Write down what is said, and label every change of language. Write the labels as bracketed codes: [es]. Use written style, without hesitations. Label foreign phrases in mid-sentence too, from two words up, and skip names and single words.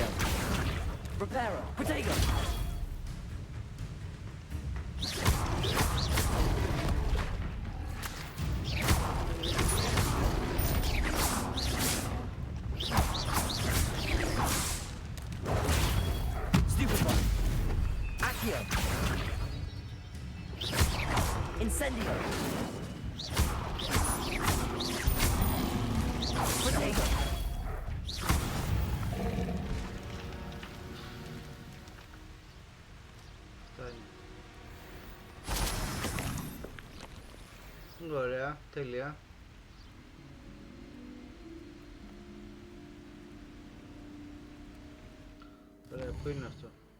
[en] Reparo! Protego! Stupid one! Accio! Incendio! Protego! [el] Ωραία, τέλεια. Ωραία, πού είναι αυτό?